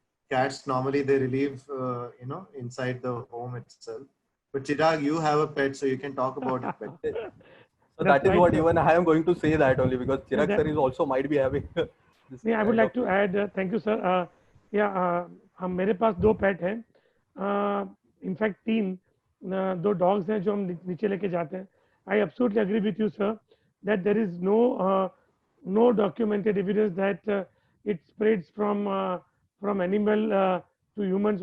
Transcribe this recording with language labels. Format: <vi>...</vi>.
<en>Cats, normally they relieve, inside the home itself. But Chirag, you have a pet, so you can talk about it better. So that is what even I am going to say that only because Chirag sir is also might be having this. Yeah, I would like to add, thank you sir.</en> <hi>हम मेरे पास दो पेट हैं, in fact तीन, दो dogs हैं जो हम नीचे लेके जाते हैं.</hi> <en>I absolutely agree with you sir that there is no documented evidence that it spreads from animal to humans.</en>